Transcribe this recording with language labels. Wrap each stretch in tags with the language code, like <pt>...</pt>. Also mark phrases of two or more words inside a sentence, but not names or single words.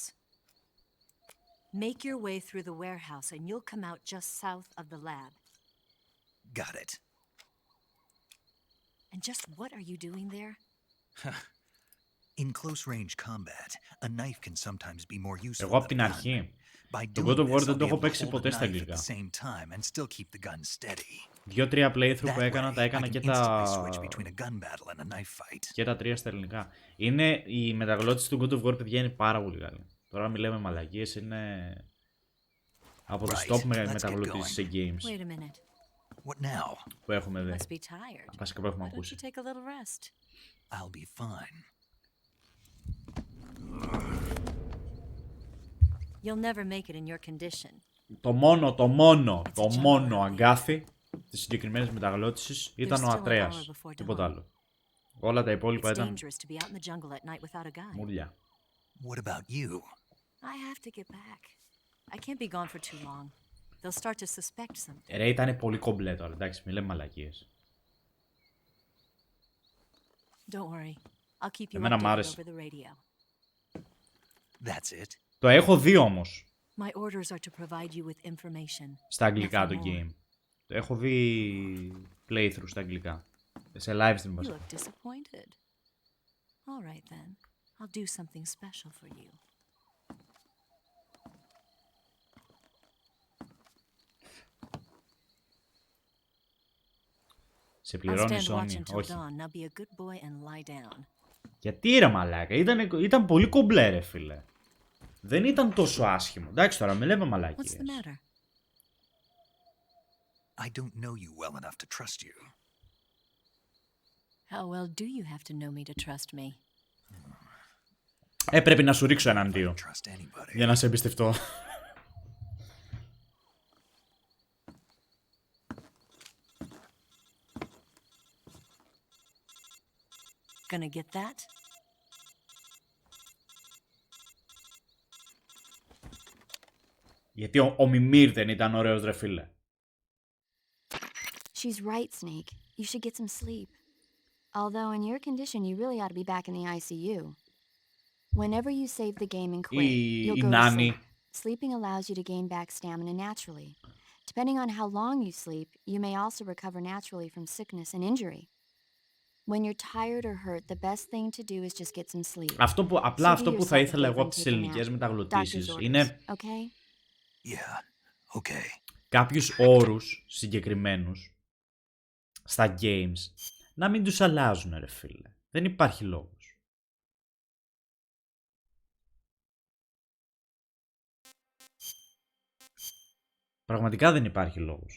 <en>Make your way through the warehouse, and you'll come out just south of the lab. Got it. And just what are you doing there? In close-range combat, a knife can sometimes be more useful</en> <el>Εγώ από</el> <en>than</en> <el>την</el> <en>a gun.</en> <el>αρχή.</el> <en>By</en> <el>Το doing God of War</el> <en>this,</en> <el>δεν</el> <en>I'll</en> <el>το</el> <en>be</en> <el>έχω</el> <en>able to</en> <el>παίξει</el> <en>hold</en> <el>ποτέ</el> <en>the</en> <el>στα</el> <en>knife at</en> <el>αγγλικά.</el> <en>the same time and still keep the gun steady.</en> <el>2-3 playthrough που</el> <en>That</en> <el>έκανα, τα</el> <en>way, I</en> <el>έκανα</el> <en>can</en> <el>και</el> <en>instantly switch</en> <el>τα...</el> <en>between a gun battle and a knife fight.</en> <el>και τα 3 στα ελληνικά. Είναι η μεταγλώτηση του God of War, παιδιά, είναι πάρα πολύ καλή. Τώρα μιλάμε μαλακίες, είναι από τις top μεταγλωτήσεις σε games</el> <en>Wait a minute. What now?</en> <el>που έχουμε δει.</el> <en>Must be tired.</en> <el>Βασικά που έχουμε</el> <en>Why don't you</en> <el>ακούσει.</el> <en>take a little rest? I'll be fine. You'll never make it in your condition.</en> <el>Το μόνο αγκάθι της συγκεκριμένης μεταγλώτησης ήταν ο Ατρέας. Τίποτα άλλο. Όλα τα υπόλοιπα ήταν μουρλιά.</el> <en>What about you? I have to get back. I can't be gone for too long. They'll start to suspect something.</en> <el>Ρε, ήταν πολύ κομπλέ τώρα, εντάξει, μη λέμε μαλακίες.</el> <en>Don't worry. I'll keep you</en> <el>Εμένα μ'</el> <en>updated</en> <el>άρεσε.</el> <en>over the radio. That's it.</en> <el>Το έχω δει όμως.</el> <en>My orders are to provide you with information.</en> <el>Στα αγγλικά το game. Το έχω δει playthrough στα αγγλικά. Σε</el> <en>live stream You</en> <el>βασικά.</el> <en>look disappointed. All right then. I'll do something special for you.</en> <el>Σε</el> <en>I'll</en> <el>πληρώνει η</el> <en>stand watch</en> <el>Sony.</el> <en>until</en> <el>Όχι.</el> <en>dawn. Now be a good boy and lie down.</en> <el>Γιατί ρε μαλάκα, ήταν πολύ κομπλέ ρε φίλε. Δεν ήταν τόσο άσχημο. Εντάξει τώρα, με λέμε</el> <en>What's</en> <el>μαλάκιες.</el> <en>the matter? I don't know you well enough to trust you. How well do you have to know me to trust me?</en> <el>Πρέπει να σου ρίξω έναν δύο.</el> <en>Trust anybody.</en> <el>Για να σε εμπιστευτώ.</el> <en>Gonna get that?</en> <el>Γιατί ο Μιμήρ δεν ήταν ωραίος ρε φίλε.</el> <en>She's right, Snake. You should get some sleep. Although in your condition, you really ought to be back in the ICU. Whenever you save the game and quit, you'll go to sleep. Sleeping allows you to gain back stamina naturally. Depending on how long you sleep, you may also recover naturally from sickness and injury. When you're tired or hurt, the best thing to do is just get some sleep.</en> <el>Απλά αυτό που θα ήθελα εγώ από τις ελληνικές μεταγλωτήσεις είναι κάποιους όρους συγκεκριμένους στα games να μην τους αλλάζουν ρε φίλε. Δεν υπάρχει λόγος. Πραγματικά δεν υπάρχει λόγος.</el>